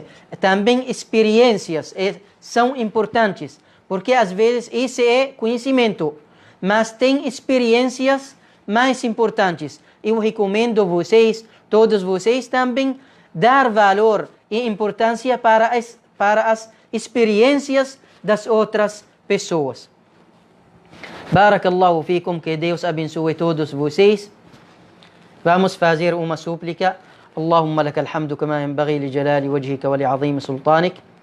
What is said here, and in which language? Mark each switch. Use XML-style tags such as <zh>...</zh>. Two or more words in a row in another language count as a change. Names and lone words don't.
<pt>Também experiências são importantes, porque às vezes esse é conhecimento, mas tem experiências mais importantes. Eu recomendo vocês, todos vocês também, dar valor e importância para as experiências das outras pessoas.</pt> <ar>بارك الله فيكم,</ar> <pt>que Deus abençoe todos vocês. Vamos fazer uma súplica.</pt> <ar>اللهم لك الحمد كما ينبغي لجلال وجهك ولعظيم سلطانك.</ar>